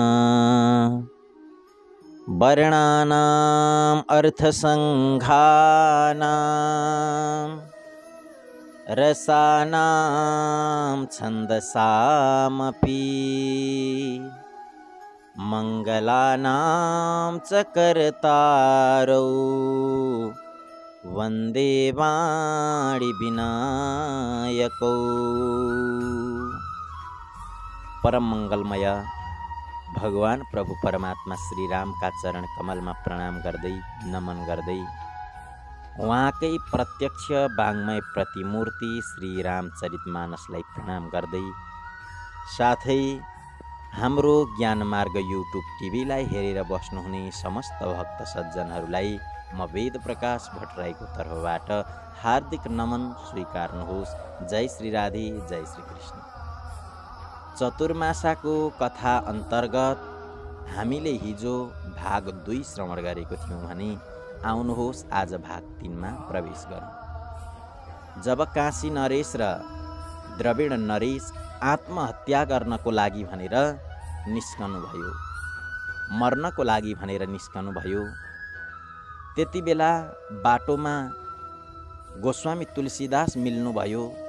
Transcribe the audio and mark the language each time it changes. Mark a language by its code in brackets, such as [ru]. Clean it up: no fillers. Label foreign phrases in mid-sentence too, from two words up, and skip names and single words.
[sa] वर्णानाम् अर्थसंघानां रसानां छन्दसामपि मंगलानां च कर्तारौ वंदे वाणी विनायकौ। [hi] परम मंगलमय भगवान प्रभु परमात्मा श्री राम का चरण कमल में [ne] प्रणाम गर्दै नमन गर्दै उहाँकै प्रत्यक्ष वाङ्मय प्रतिमूर्ति श्री रामचरितमानसलाई प्रणाम गर्दै साथै हाम्रो ज्ञानमार्ग युट्युब टिभीलाई हेरेर बस्नुहुने समस्त भक्त सज्जनहरूलाई म वेद प्रकाश भट्टराईको तर्फबाट हार्दिक नमन स्वीकार्नुहोस्। जय श्री राधे, जय श्री कृष्ण। चतुर्मासाको कथा अन्तर्गत हामीले हिजो भाग 2 श्रवण गरेको थियौँ भने आउनुहोस् आज भाग 3 मा प्रवेश गरौँ। जब काशी नरेश र द्रविड नरेश आत्महत्या गर्नको लागि भनेर निस्कनु भयो, मर्नको लागि भनेर निस्कनु भयो, त्यति बेला बाटोमा गोस्वामी तुलसीदास मिल्नुभयो।